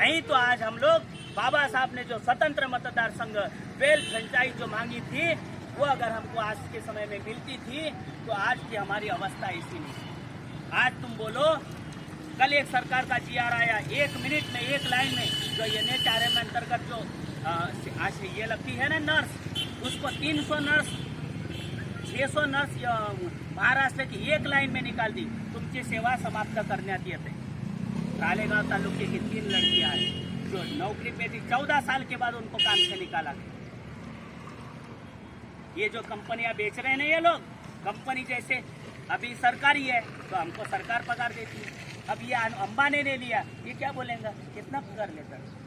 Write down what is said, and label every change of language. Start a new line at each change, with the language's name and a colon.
Hindi: नहीं तो आज हम लोग बाबा साहब ने जो स्वतंत्र मतदार संघ 12 फ्रेंचाइज जो मांगी थी, वो अगर हमको आज के समय में मिलती थी तो आज की हमारी अवस्था ऐसी नहीं। आज तुम बोलो, कल एक सरकार का जीआर आया, 1 मिनट में 1 लाइन में जो NHRM अंतर्गत जो आज ये लगती है ना नर्स, उसको 300 नर्स 600 नर्स महाराष्ट्र की 1 लाइन में निकाल दी।
Marathi: तुमची सेवा समाप्त करण्यात येते।
Hindi: रालेगांव तालुके की 3 लड़कियां हैं जो नौकरी पे थी, 14 साल के बाद उनको काम से निकाला गया। ये जो कंपनियां बेच रहे हैं ना ये लोग, कंपनी जैसे अभी सरकारी है तो हमको सरकार पगार देती है। अब ये अंबानी ने लिया, ये क्या बोलेंगे, कितना पगार लेता है?